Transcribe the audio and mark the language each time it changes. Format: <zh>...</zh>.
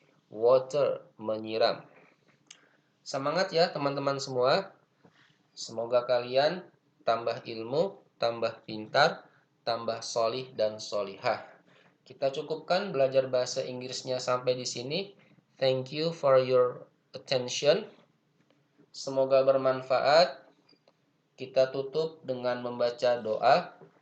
<id>Water, menyiram. Semangat ya teman-teman semua. Semoga kalian tambah ilmu, tambah pintar, tambah solih dan solihah. Kita cukupkan belajar bahasa Inggrisnya sampai di sini.</id> <en>Thank you for your attention.</en> <id>Semoga bermanfaat. Kita tutup dengan membaca doa.</id>